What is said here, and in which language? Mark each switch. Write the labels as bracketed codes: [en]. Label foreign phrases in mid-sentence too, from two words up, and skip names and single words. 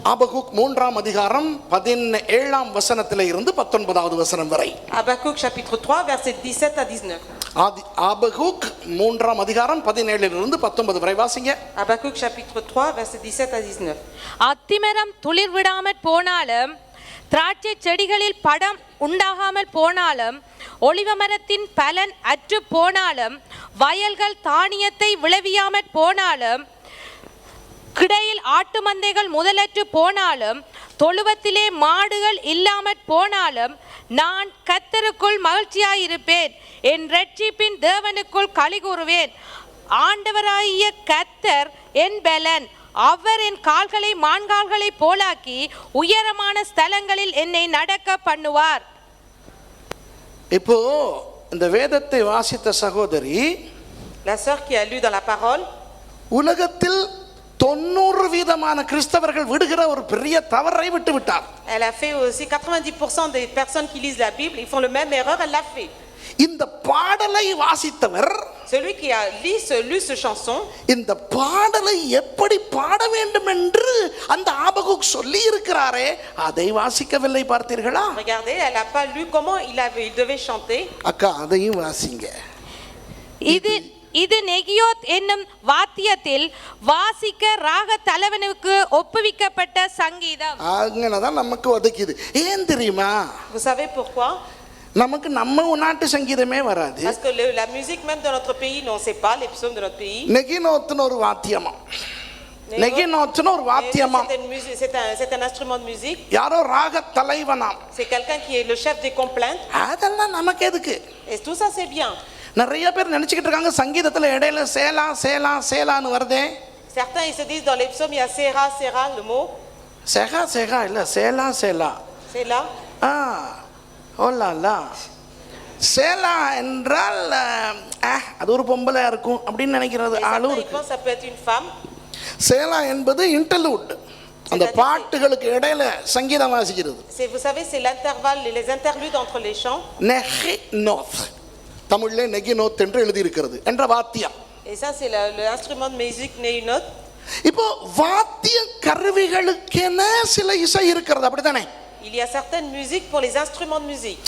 [ta] ஆபகுக் 3ஆம் அதிகாரம் 17ஆம் வசனத்திலே இருந்து 19வது வசனம் வரை. [fr] Habakkuk chapitre 3 verset 17 à 19. [ta] ஆபகுக் 3ஆம் அதிகாரம் 17 இருந்து 19 வரை வாசிங்க. [fr] Habakkuk chapitre 3 verset 17 à 19. [ta] அத்திமரம் துளிர் விடாமற் போனாலும் திராட்சை செடிகளில் படம் உண்டாகாமல் போனாலும் ஒலிவ மரத்தின் பலன் அற்று போனாலும் வயல்கள் தானியத்தை விளைவியாமற் போனாலும் கிடையில் ஆட்டு மந்தைகள் முதலற்று போனாலும் தொழுவத்திலே மாடுகள் இல்லாமற் போனாலும் நான் கர்த்தருக்குள் மகிழ்ச்சியாயிருப்பேன், என் இரட்சிப்பின் தேவனுக்குள் களி கூறுவேன். ஆண்டவராகிய கர்த்தர் என் பலன், அவர் என் கால்களை மான்கால்களை போலாக்கி உயரமான ஸ்தலங்களில் என்னை நடக்க பண்ணுவார். இப்போ இந்த வேதத்தை வாசித்த சகோதரி, [fr] La sœur qui a lu dans la parole, [ta] உலகத்தில் 90% கிறிஸ்தவர்கள் விடுகிற ஒரு பெரிய தவறை விட்டு விட்டார். [fr] elle a fait aussi 90% des personnes qui lisent la Bible, ils font le même erreur, elle l'a fait. [ta] இந்த பாடலை வாசித்தவர், [fr] Celui qui a lu ce chanson, [ta] இந்த பாடலை எப்படி பாட வேண்டும் என்று அந்த ஆபகுக் சொல்லி இருக்கிறாரே, அதை வாசிக்கவில்லை. பார்த்தீர்களா? [fr] regardez, elle n'a pas lu comment il devait chanter. [ta] அக்கா, அதையும் வாசிங்க. இது நெகியோத் என்னும் வாத்தியத்தில் வாசிக்க ராக தலைவனுக்கு ஒப்புவிக்கப்பட்ட சங்கீதம். அங்கனதான் நமக்கு ஒதுக்கிது. ஏன் தெரியுமா? [fr] Vous savez pourquoi? [ta] நமக்கு நம்ம நாட்டு சங்கீதமே வராது. [fr] Parce que la musique même de notre pays, non, c'est pas les psaumes de notre pays. [ta] நெகினோத்னு ஒரு வாத்தியமா, நெகினோத்னு ஒரு வாத்தியமா, [fr] c'est un instrument de musique. [ta] யாரோ ராக தலைவனாம். [fr] C'est quelqu'un qui est le chef des complaintes. [ta] அதெல்லாம் நமக்கு எதுக்கு? [fr] Et tout ça c'est bien. [ta] நிறைய பேர் நினைச்சிட்டு இருக்காங்க சங்கீதத்துல இடையில சேலா சேலா சேலான்னு வருதே. [fr] Certains ils se disent dans les psaumes il y a Séra Séra le mot. [ta] சேகா சேகா இல்ல, சேலா சேலா. [fr] C'est là. [ta] ஓலா சேலா என்றால் அது ஒரு பொம்பளை இருக்கும் அப்படின்னு நினைக்கிறது ஆளும் இருக்கு. [fr] Ça peut être une femme. [ta] சேலா என்பது இன்டர்லூட், அந்த பாட்டுகளுக்கு இடையில சங்கீதம் வாசிக்கிறது. [fr] Vous savez, c'est l'intervalle, les interludes entre les chants. [ta] நெகினோத், தமிழ்ல நெகினோத் என்று எழுதி இருக்கிறது என்ற வாத்தியம். [fr] Et ça c'est l'instrument de musique néunote. [ta] இப்போ வாத்திய கருவிகளுக்கென சில இசை இருக்கிறது, அப்படித்தானே? [fr] Il y a certaines musiques pour les instruments de musique.